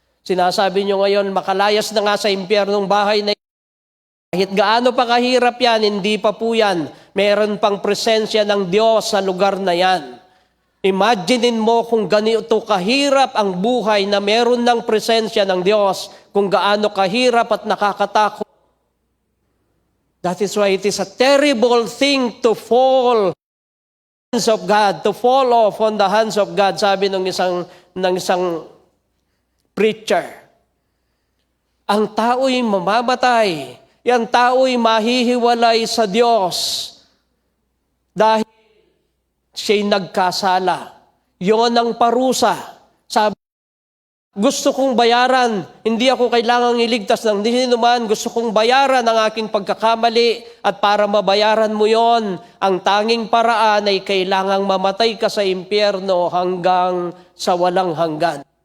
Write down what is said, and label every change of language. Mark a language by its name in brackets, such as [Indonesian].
[Filipino] Sinasabi nyo ngayon, makalayas na nga sa impyernong bahay na kahit gaano pa kahirap yan, hindi pa po yan. Meron pang presensya ng Diyos sa lugar na yan. Imaginein mo kung ganito kahirap ang buhay na meron ng presensya ng Diyos, kung gaano kahirap at nakakatakot. [English] That is why it is a terrible thing to fall hands of God, to fall off on the hands of God, [Filipino] sabi ng isang preacher. Ang tao'y mamamatay, ang tao'y mahihiwalay sa Diyos dahil siya'y nagkasala. Yon ang parusa. Sabi, gusto kong bayaran, hindi ako kailangang iligtas ng dinuman, gusto kong bayaran ang aking pagkakamali at para mabayaran mo yon, ang tanging paraan ay kailangang mamatay ka sa impyerno hanggang sa walang hanggan.